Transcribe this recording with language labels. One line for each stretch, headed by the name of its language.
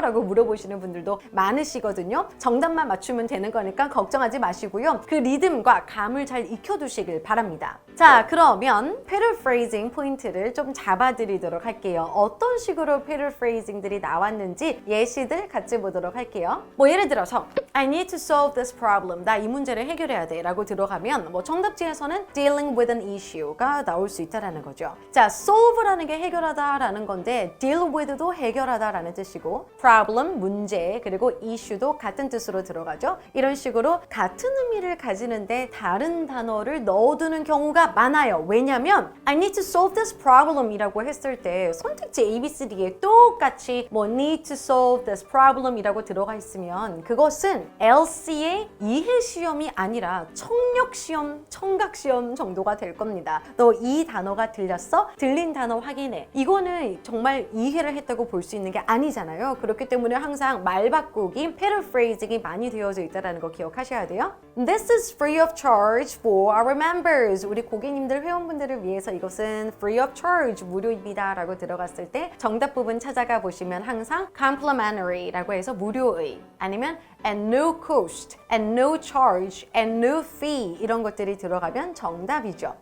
Korean: 라고 물어보시는 분들도 많으시거든요. 정답만 맞추면 되는 거니까 걱정하지 마시고요. 그 리듬과 감을 잘 익혀두시길 바랍니다. 자, 그러면 paraphrasing 포인트를 좀 잡아드리도록 할게요. 어떤 식으로 paraphrasing들이 나왔는지 예시들 같이 보도록 할게요. 뭐 예를 들어서
English: I need to solve this problem.
Korean: 나 이 문제를 해결해야 돼 라고 들어가면 뭐 정답지에서는
English: dealing with an issue
Korean: 가 나올 수 있다는 거죠. 자, solve라는 게 해결하다 라는 건데 deal with도 해결하다 라는 뜻이고 problem, 문제, 그리고 issue도 같은 뜻으로 들어가죠. 이런 식으로 같은 의미를 가지는데 다른 단어를 넣어두는 경우가 많아요. 왜냐면
English: I need to solve this problem
Korean: 이라고 했을 때 선택지 A, B, C, D에 똑같이 뭐
English: need to solve this problem
Korean: 이라고 들어가 있으면 그것은 LC의 이해 시험이 아니라 청력 시험, 청각 시험 정도가 될 겁니다. 너 이 단어가 들렸어? 들린 단어 확인해. 이거는 정말 이해를 했다고 볼 수 있는 게 아니잖아요. 그렇기 때문에 항상 말 바꾸기, paraphrasing이 많이 되어져 있다는 거 기억하셔야 돼요.
English: This is free of charge for our members.
Korean: 우리 고객님들, 회원분들을 위해서 이것은
English: free of charge,
Korean: 무료입니다 라고 들어갔을 때 정답 부분 찾아가 보시면 항상 complimentary 라고 해서 무료의 아니면
English: and no cost, and no charge, and no fee
Korean: 이런 것들이 들어가면 정답이죠.